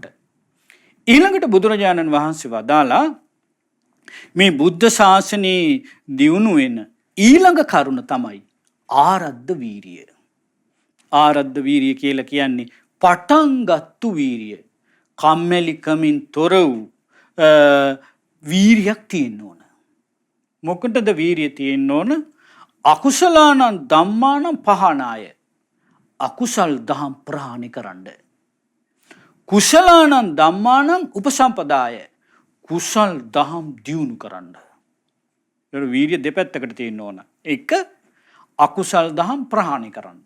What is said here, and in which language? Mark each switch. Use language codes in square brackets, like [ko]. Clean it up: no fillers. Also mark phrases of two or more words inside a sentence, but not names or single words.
[si] ඊළඟට බුදුරජාණන් වහන්සේ වදාලා මේ බුද්ධ ශාසනයේ දියුණු වෙන ඊළඟ කරුණ තමයි ආරද්ධ වීරිය. ආරද්ධ වීරිය කියලා කියන්නේ පටන් ගත්තු වීරිය. කම්මැලිකමින් තොර වූ වීරියක් තියෙන්න ඕන. මොකටද වීරිය තියෙන්න ඕන? [pi] අකුසලානං ධම්මානං පහනාය. [si] අකුසල් දහම් ප්‍රහාණය කරන්න. [pi] කුසලානං ධම්මානං උපසම්පදාය. [si] කුසල් දහම් දියුණු කරන්න. වීරිය දෙපැත්තකට තියෙන්න ඕන. එක, අකුසල් දහම් ප්‍රහාණය කරන්න.